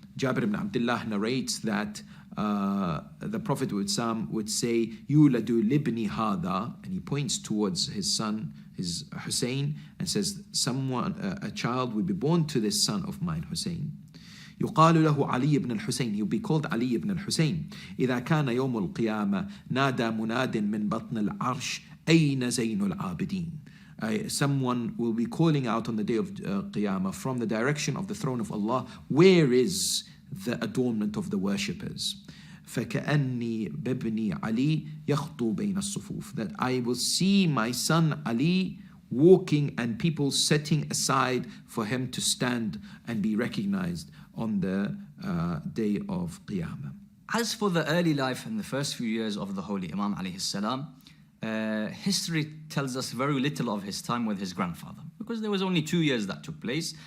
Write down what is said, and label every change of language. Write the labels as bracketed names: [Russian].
[English] Jabir ibn Abdullah narrates that the Prophet would say, [Arabic] Yuladu libni hada, [English] and he points towards his son, his Hussein, and says, a child will be born to this son of mine, Hussein. [Arabic] يقال له علي بن الحسين. [English] He will be called Ali ibn al-Husayn. [Arabic] إذا كان يوم القيامة نادى مناد من بطن العرش أين زين العابدين. [English] Someone will be calling out on the day of Qiyamah from the direction of the throne of Allah, where is the adornment of the worshippers? [Arabic] فكأني بابني علي يخطو بين الصفوف. [English] That I will see my son Ali walking and people setting aside for him to stand and be recognized on the day of Qiyamah. As for the early life and the first few years of the Holy Imam alayhi salam, history tells us very little of his time with his grandfather, because there was only 2 years that took place.